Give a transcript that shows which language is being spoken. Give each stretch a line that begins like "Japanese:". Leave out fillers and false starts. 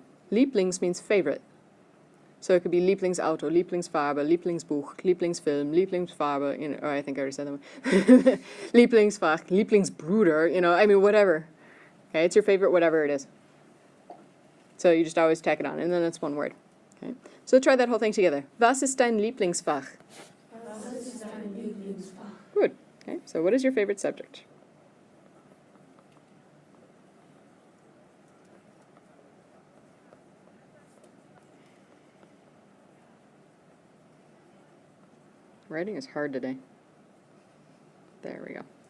English: Lieblings means favorite. So it could be Lieblingsauto, Lieblingsfarbe, Lieblingsbuch, Lieblingsfilm, Lieblingsfarbe, you know, oh, I think I already said that one. Lieblingsfach, Lieblingsbruder, you know, I mean, whatever. Okay, it's your favorite, whatever it is. So you just always tack it on, and then it's one word. Okay. So try that whole thing together.
German: Was ist dein Lieblingsfach? Was ist dein Lieblingsfach?
English: Good. Okay, so what is your favorite subject? Writing is hard today. There we go.